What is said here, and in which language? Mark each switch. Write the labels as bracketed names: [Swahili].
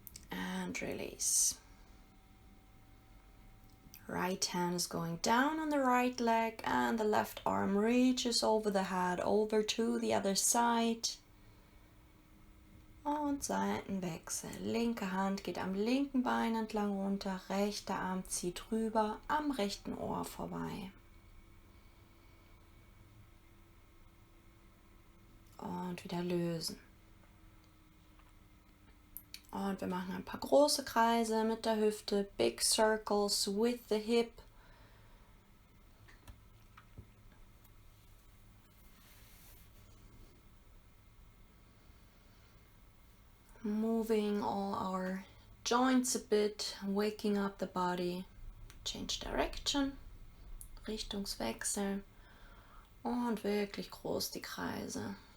[English] And release. Right hand is going down on the right leg and the left arm reaches over the head, over to the other side. [German] Und Seitenwechsel. Linke Hand geht am linken Bein entlang runter, rechter Arm zieht rüber, am rechten Ohr vorbei. Und wieder lösen. Und wir machen ein paar große Kreise mit der Hüfte, [English] big circles with the hip. Moving all our joints a bit, waking up the body. Change direction, Richtungswechsel und wirklich groß die Kreise.